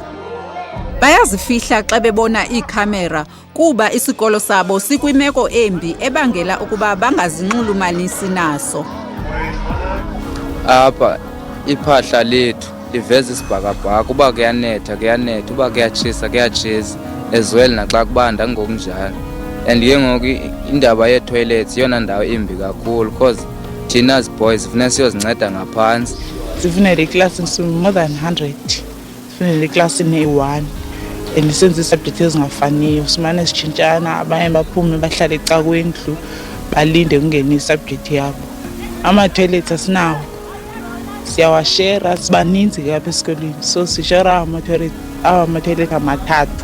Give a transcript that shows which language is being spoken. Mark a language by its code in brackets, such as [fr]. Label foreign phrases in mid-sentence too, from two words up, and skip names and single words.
[xh] Bayazifihla xa bebona iikhamera kuba isikolo sabo sikwimeko embi ebangela ukuba bangazinxulumanisi naso. Apha iphahla lethu liveza isibhakabhaka, uba kuyanetha kuyanetha, uba kuyatshisa kuyatshisa, [en] as well [xh] naxa kubanda ngokunjalo. And ke ngoku indaba yee-toilets yeyona ndawo imbi kakhulu because thina [en] as boys [xh] funeka siyozinceda ngaphantsi. Sifunele iclass [en] more than 100. [xh] Sifunele iclass ne-1 and senze isubject ezingafaniyo. Simane sitshintshana, abanye baphume bahlale ecakwendlu balinde kungena isubject yabo. Ama-toilets asinawo. Siyawashare sibaninzi ke apha esikolweni. So sishare ama-toilet amathathu.